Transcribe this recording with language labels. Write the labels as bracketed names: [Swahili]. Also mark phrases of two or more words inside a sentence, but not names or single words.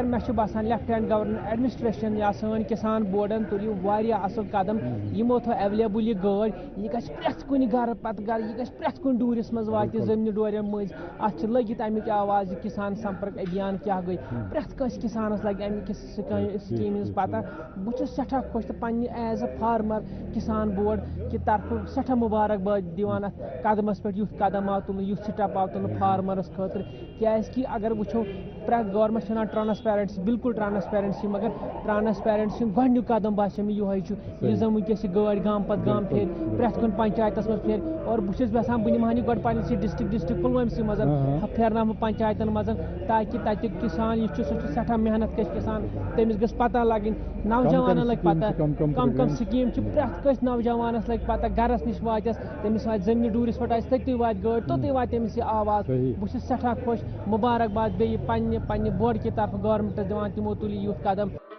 [Kashmiri] مےٚ چھُ باسان [English] Lieutenant Governor administration [Kashmiri] یا سٲنۍ کِسان بورڈن تُلِو واریاہ اصل قدم یِمو تھٲو ایویلیبل یہِ گٲڑۍ یہِ گژھِ پرٛٮ۪تھ کُنہِ گرٕ پتہٕ گرٕ یہِ گژھِ پرٛٮ۪تھ کُنہِ ڈوٗرِس منٛز واتہِ زٔمیٖنہِ ڈورٮ۪ن مٔنٛزۍ اتھ چھِ لٔگِتھ امیِچ آواز یہِ کِسان سمپرک ابھیان کیاہ گٔے پرٛٮ۪تھ کٲنٛسہِ کِسانس لگہِ امہِ کِس سکیٖمہِ ہٕنٛز پتہ بہٕ چھُس سٮ۪ٹھاہ خۄش تہٕ پننہِ [English] as a farmer [Kashmiri] کِسان بورڈ کہِ طرفہٕ سٮ۪ٹھاہ مُبارکباد دِوان اتھ قدمس پٮ۪ٹھ یُتھ قدم آو تُلنہٕ یُتھ سٹیپ آو تُلنہٕ فارمرس خٲطرٕ کیازکہِ اگر وٕچھو پرٛٮ۪تھ گورمنٹ چھِ ونان ٹرانسپیرنسی بالکل ٹرانسپیرنسی مگر ٹرانسپیرنسی ہُنٛد گۄڈنیُک قدم باسیو مےٚ یِہوے چھُ یُس زن وٕنکیٚس یہِ گٲڑۍ گام پتہٕ گام پھیرِ پرٛٮ۪تھ کُنہِ پنچایتس منٛز پھیرِ اور بہٕ چھُس یژھان بہٕ نِمہٕ ہن یہِ گۄڈٕ پننِسٕے ڈسٹرک پُلوٲمِسٕے منٛز پھیرناوٕ بہٕ پنچایتن منٛز تاکہِ تتیُک کِسان یُس چھُ سُہ چھُ سٮ۪ٹھاہ محنت کش کِسان تٔمِس گٔژھ پتہ لگٕنۍ نوجوانن لگہِ پتہ کم کم سکیٖم چھِ پرٛٮ۪تھ کٲنٛسہِ نوجوانس لگہِ پتہ گرس نِش واتٮ۪س تٔمِس واتہِ زٔمیٖنہِ ڈوٗرِس پٮ۪ٹھ آسہِ تٔتی واتہِ گٲڑۍ توٚتُے واتہِ تٔمِس یہِ آواز بہٕ چھُس سٮ۪ٹھاہ خۄش مُبارکباد بیٚیہِ پننہِ بورڈ کہِ طرفہٕ گورمنٹس دِوان تِمو تُل یہِ یُتھ قدم